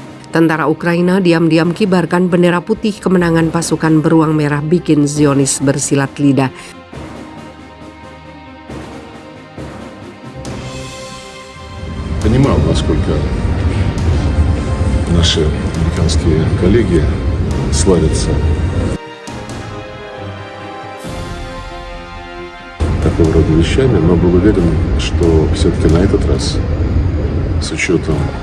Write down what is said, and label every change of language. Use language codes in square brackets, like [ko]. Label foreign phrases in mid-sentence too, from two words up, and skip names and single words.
[id] Tentara Ukraina diam-diam kibarkan bendera putih kemenangan pasukan beruang merah bikin Zionis bersilat lidah. [ru] Понимал, насколько наши американские коллеги славятся такого рода вещами, но был уверен, что все-таки на этот раз, с учетом